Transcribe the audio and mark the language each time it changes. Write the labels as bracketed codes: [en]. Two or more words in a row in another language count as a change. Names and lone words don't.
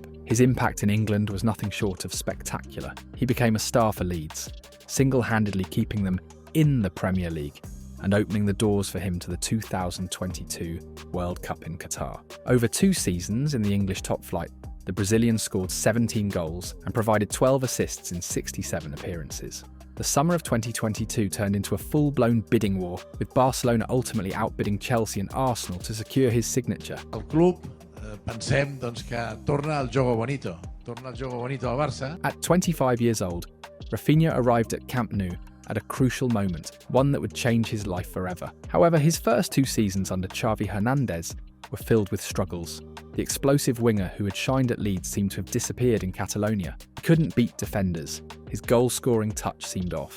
[en] His impact in England was nothing short of spectacular. He became a star for Leeds, single-handedly keeping them in the Premier League and opening the doors for him to the 2022 World Cup in Qatar. Over 2 seasons in the English top flight, the Brazilian scored 17 goals and provided 12 assists in 67 appearances. The summer of 2022 turned into a full-blown bidding war, with Barcelona ultimately outbidding Chelsea and Arsenal to secure his signature. [ca] El club, pensem doncs, que torna al [pt] jogo bonito [ca] al Barça. [en] At 25 years old, Raphinha arrived at Camp Nou at a crucial moment, one that would change his life forever. However, his first 2 seasons under Xavi Hernandez were filled with struggles. The explosive winger who had shined at Leeds seemed to have disappeared in Catalonia. He couldn't beat defenders. His goal-scoring touch seemed off.